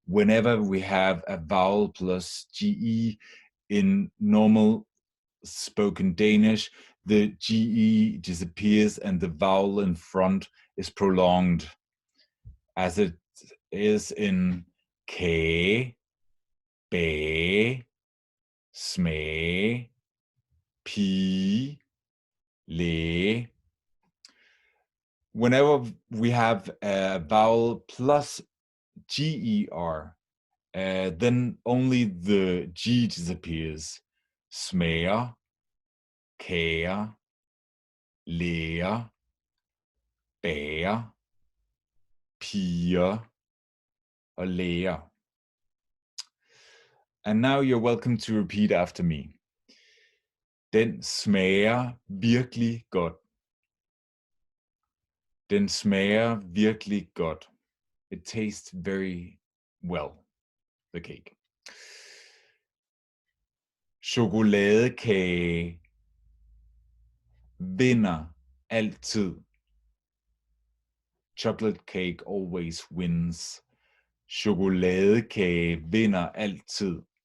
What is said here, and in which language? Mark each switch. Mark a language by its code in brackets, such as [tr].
[en] Whenever we have a vowel plus GE in normal spoken Danish, the GE disappears and the vowel in front is prolonged, as it is in Kage, Bage, Smage, Pige, Læge. Whenever we have a vowel plus GER, then only the G disappears. [da] Smager, Kager, Læger, Bager, Pige og Læger. [en] And now you're welcome to repeat after me. [da] Den smager virkelig godt. Den smager virkelig godt. [en] It tastes very well, the cake. [da] Chokoladekage vinder altid. Chocoladekage [en] always wins. [da] Chokoladekage vinder altid.